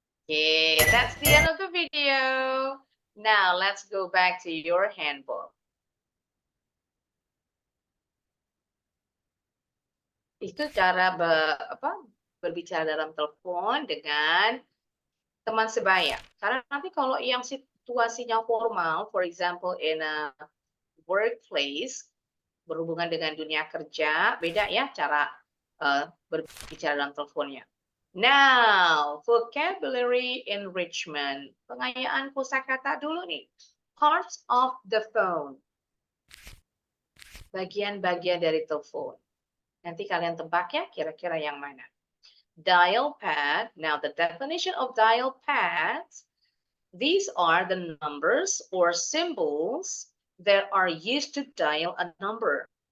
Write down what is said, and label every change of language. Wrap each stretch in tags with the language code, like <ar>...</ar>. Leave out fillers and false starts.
<en>Okay, that's the end of the video. Now, let's go back to your handbook.</en> <id>Itu cara berbicara dalam telepon dengan teman sebaya. Karena nanti kalau yang situasinya formal,</id> <en>for example in a workplace,</en> <id>berhubungan dengan dunia kerja, beda ya cara berbicara dalam teleponnya.</id> <en>Now, vocabulary enrichment.</en> <id>Pengayaan kosakata dulu nih.</id> <en>Parts of the phone.</en> <id>Bagian-bagian dari telepon. Nanti kalian tebak ya kira-kira yang mana. Dial pad.</id> <en>Now, the definition of dial pads. These are the numbers or symbols that are used to dial a number.</en>